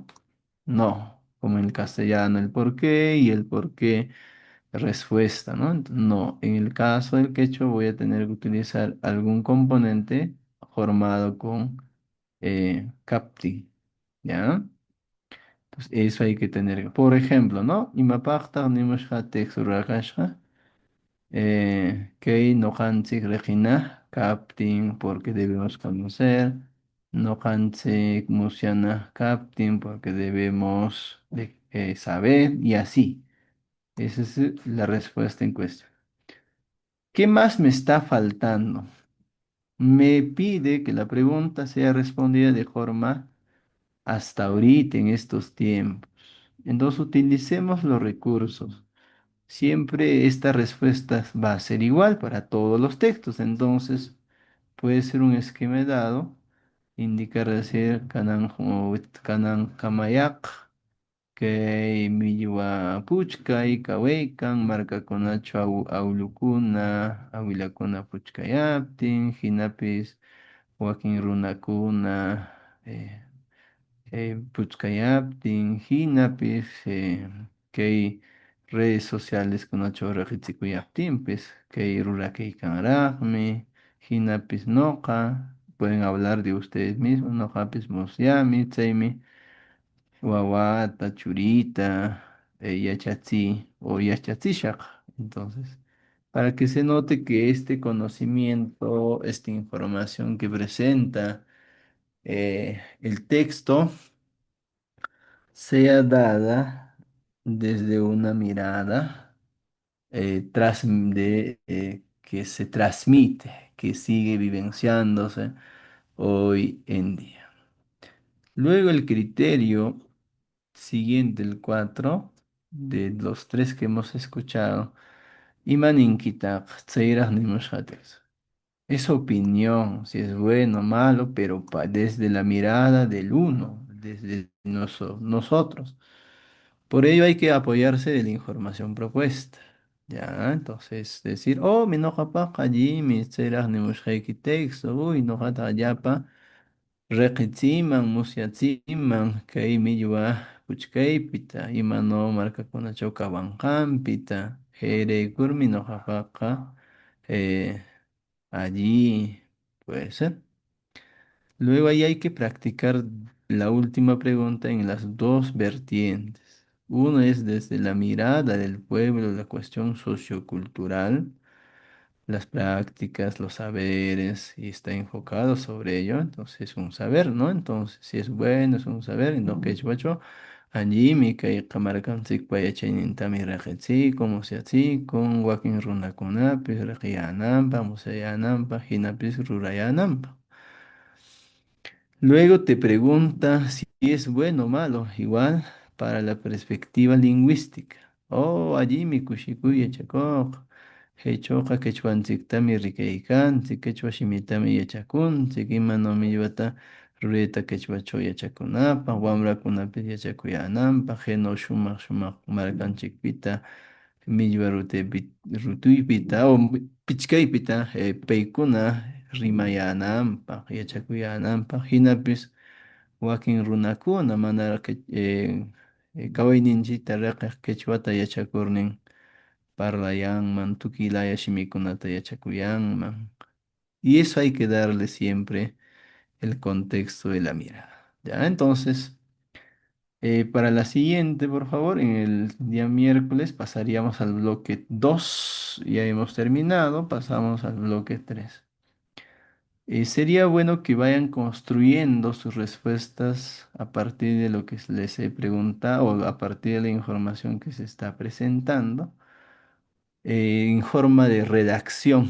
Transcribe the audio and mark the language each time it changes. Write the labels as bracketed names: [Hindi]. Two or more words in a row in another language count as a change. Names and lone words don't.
[Spanish] No, como en el castellano el por qué y el por qué respuesta, ¿no? No, en el caso del quechua voy a tener que utilizar algún componente formado con capti, ¿ya? Entonces eso hay que tener. Por ejemplo, ¿no? [Quechua] Imapaqtaq nimushqa texto rakashqa, kay noqanchik riqinaq captin [Spanish] porque debemos conocer, [Quechua] noqanchik musyanaq captin [Spanish] porque debemos saber y así. Esa es la respuesta en cuestión. ¿Qué más me está faltando? Me pide que la pregunta sea respondida de forma hasta ahorita en estos tiempos. Entonces utilicemos los recursos. Siempre esta respuesta va a ser igual para todos los textos. Entonces puede ser un esquema dado, indicar decir [Quechua] kanan kamayak, que millwa puchkay, kawaykan, markakunachu awlukuna, awilakuna puchkayaptin, hinapis wakin runakuna, puchkayaptin, hinapis, kay [Spanish] redes sociales [Quechua] kunachu reqitsikuyaptinpis, kay rurakaykanraqmi, hinapis noqa, [Spanish] pueden hablar de ustedes mismos, [Quechua] noqapis musyami, chaymi, wawata, churita, yachatzi o yachatzishaq. [Spanish] Entonces, para que se note que este conocimiento, esta información que presenta el texto, sea dada desde una mirada que se transmite, que sigue vivenciándose hoy en día. Luego el criterio siguiente, el 4 de los tres que hemos escuchado, [Quechua] Imaninkitaq, tseiraq nimushqatis. [Spanish] Es opinión, si es bueno o malo, pero desde la mirada del uno, desde nosotros. Por ello hay que apoyarse de la información propuesta. Ya, entonces decir, [Quechua] oh, mi noja allí, mi tseiraq nimushqayki texto, uy, nojata allapa. Reqiciman, musyatsiman, kay millwa puchkaypita, imano markakunachaw kawanqanpita, heyraykurmi ñuqapaqa allí [Spanish] puede ser. Luego ahí hay que practicar la última pregunta en las dos vertientes. Uno es desde la mirada del pueblo, la cuestión sociocultural, las prácticas, los saberes, y está enfocado sobre ello, entonces es un saber, ¿no? Entonces, si es bueno, es un saber, y no que es guacho, [Quechua] allí mi kay kamarkanchik payachaynintammi reqechi, [Spanish] como se así, con [Quechua] wakin runakunapis, reqiyananpaq, musayananpaq, hinapis rurayananpaq. [Spanish] Luego te pregunta si es bueno o malo, igual para la perspectiva lingüística. [Quechua] Oh, allí mi kushikuya chakok. Hechoqa quechwanchiktami rikaykanchik, quechua shimitami yachakunchik, imano millwata rurayta quechwachaw yachakunapaq, wamrakunapis yachakuyananpaq, heno shumaq shumaq markanchikpita, millwa rutuypita, o pichkaypita, paykuna rimayananpaq, yachakuyananpaq, hinapis wakin runakuna mana kawayninchikta riqiq quechwata yachakurnin parlayanman, tukilaya shimikunata yachakuyanman. [Spanish] Y eso hay que darle siempre el contexto de la mirada. ¿Ya? Entonces, para la siguiente, por favor, en el día miércoles pasaríamos al bloque 2. Ya hemos terminado, pasamos al bloque 3. Sería bueno que vayan construyendo sus respuestas a partir de lo que les he preguntado o a partir de la información que se está presentando en forma de redacción.